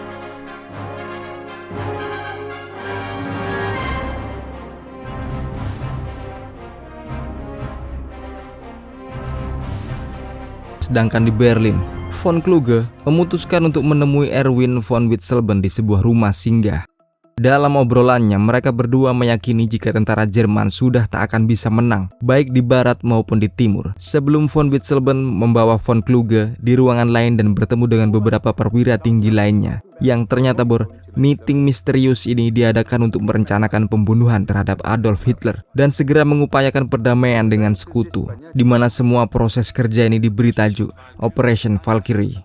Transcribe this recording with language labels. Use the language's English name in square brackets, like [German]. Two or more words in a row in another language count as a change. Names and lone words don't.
[Indonesian] Sedangkan di Berlin, von Kluge memutuskan untuk menemui Erwin von Witzleben di sebuah rumah singgah. Dalam obrolannya, mereka berdua meyakini jika tentara Jerman sudah tak akan bisa menang, baik di barat maupun di timur. Sebelum von Witzleben membawa von Kluge di ruangan lain dan bertemu dengan beberapa perwira tinggi lainnya, yang ternyata meeting misterius ini diadakan untuk merencanakan pembunuhan terhadap Adolf Hitler dan segera mengupayakan perdamaian dengan sekutu, di mana semua proses kerja ini diberi tajuk Operation Valkyrie.